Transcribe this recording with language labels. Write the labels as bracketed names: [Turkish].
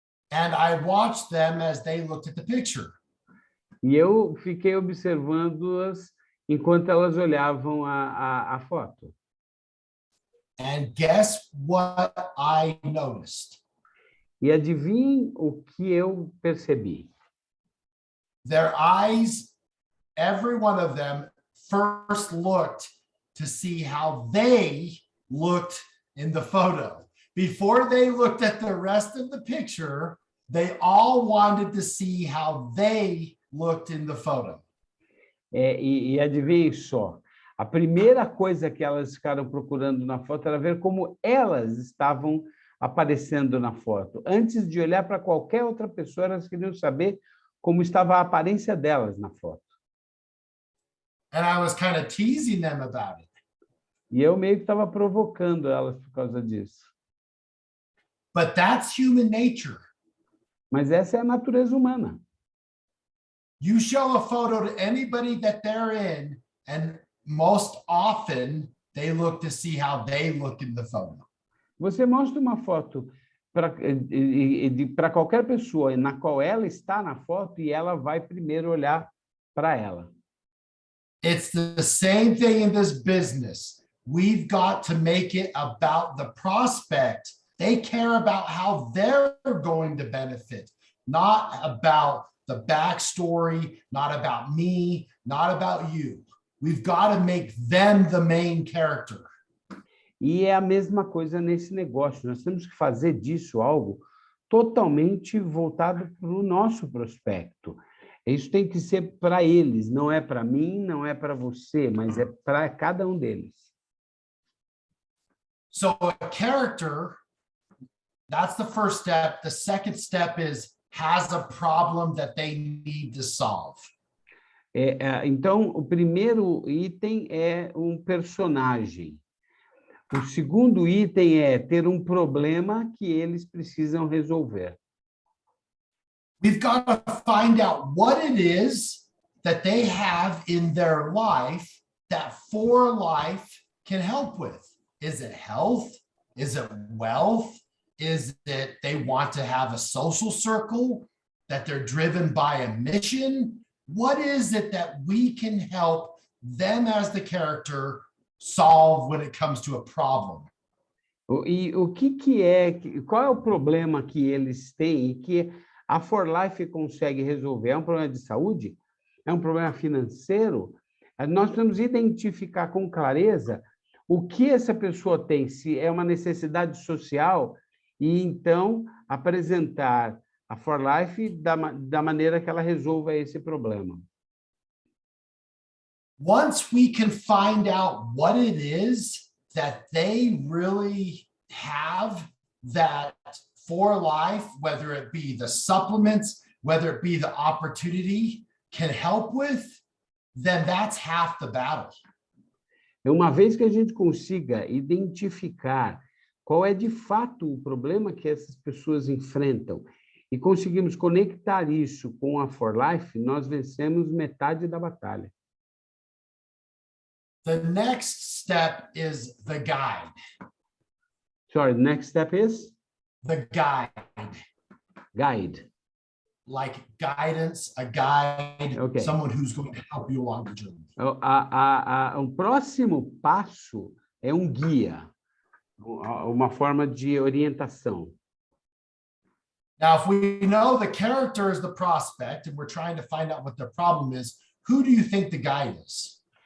[English] And I watched them as they looked at the picture. [Portuguese] E eu fiquei observando-as enquanto elas olhavam a foto. [English] And guess what I noticed? [Portuguese] E adivinhem o que eu percebi? [English] Their eyes, every one of them, first looked to see how they looked in the photo. Before they looked at the rest of the picture, they all wanted to see how they looked in the photo. [Portuguese] E adivinhem só, a primeira coisa que elas ficaram procurando na foto era ver como elas estavam aparecendo na foto. Antes de olhar para qualquer outra pessoa, elas queriam saber como estava a aparência delas na foto. [English] And I was kind of teasing them about it. [Portuguese] E eu meio que estava provocando elas por causa disso. [English] But that's human nature. [Portuguese] Mas essa é a natureza humana. [English] You show a photo to anybody that they're in, and most often they look to see how they look in the photo. [Portuguese] Você mostra uma foto para qualquer pessoa na qual ela está na foto e ela vai primeiro olhar para ela. [English] It's the same thing in this business. We've got to make it about the prospect. They care about how they're going to benefit, not about the backstory, not about me, not about you. We've got to make them the main character. [Portuguese] E é a mesma coisa nesse negócio. Nós temos que fazer disso algo totalmente voltado para o nosso prospecto. Isso tem que ser para eles, não é para mim, não é para você, mas é para cada um deles. [English] So a character, that's the first step. The second step is has a problem that they need to solve. [Portuguese] Então, o primeiro item é um personagem. O segundo item é ter um problema que eles precisam resolver. [English] We've got to find out what it is that they have in their life that for life can help with. Is it health? Is it wealth? Is it they want to have a social circle, that they're driven by a mission? What is it that we can help them as the character solve when it comes to a problem? [Portuguese] E o que é, qual é o problema que eles têm e que a For Life consegue resolver? É um problema de saúde? É um problema financeiro? Nós temos que identificar com clareza o que essa pessoa tem, se é uma necessidade social, e então apresentar a For Life da maneira que ela resolva esse problema. [English] Once we can find out what it is that they really have that for life, whether it be the supplements, whether it be the opportunity, can help with, then that's half the battle. [Portuguese] Uma vez que a gente consiga identificar qual é de fato o problema que essas pessoas enfrentam e conseguimos conectar isso com a For Life, nós vencemos metade da batalha. [English] The next step is the guide. Sorry, the next step is? The guide. Guide. Like guidance, a guide, Okay. someone who's going to help you along the journey. [Portuguese] O próximo passo é um guia, uma forma de orientação. [English] Now, if we know the character is the prospect and we're trying to find out what their problem is, who do you think the guide is?